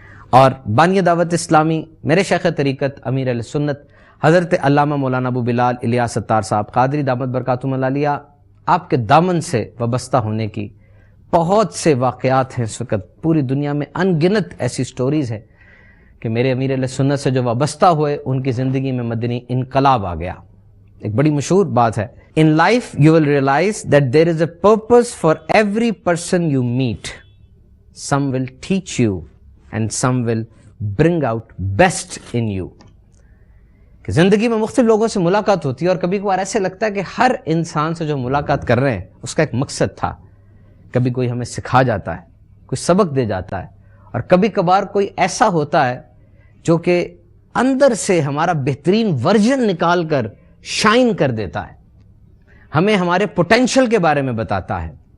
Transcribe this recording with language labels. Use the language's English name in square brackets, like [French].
[Urdu] اور بانی دعوت اسلامی میرے شیخ طریقت امیر اہل سنت حضرت علامہ مولانا ابو بلال الیاس ستار صاحب قادری دامت برکاتہم العالیہ, آپ کے دامن سے وابستہ ہونے کی بہت سے واقعات ہیں. اس وقت پوری دنیا میں ان گنت ایسی سٹوریز ہیں کہ میرے امیر اہل سنت سے جو وابستہ ہوئے ان کی زندگی میں مدنی انقلاب آ گیا. ایک بڑی مشہور بات ہے, [English] in life you will realize that there is a purpose for every person you meet. Some will teach you and some will bring out best in you. [Urdu] کہ زندگی میں مختلف لوگوں سے ملاقات ہوتی ہے اور کبھی کبھار ایسے لگتا ہے کہ ہر انسان سے جو ملاقات کر رہے ہیں اس کا ایک مقصد تھا. کبھی کوئی ہمیں سکھا جاتا ہے, کوئی سبق دے جاتا ہے, اور کبھی کبھار کوئی ایسا ہوتا ہے جو کہ اندر سے ہمارا بہترین ورژن نکال کر شائن کر دیتا ہے, ہمیں ہمارے پوٹینشل کے بارے میں بتاتا ہے.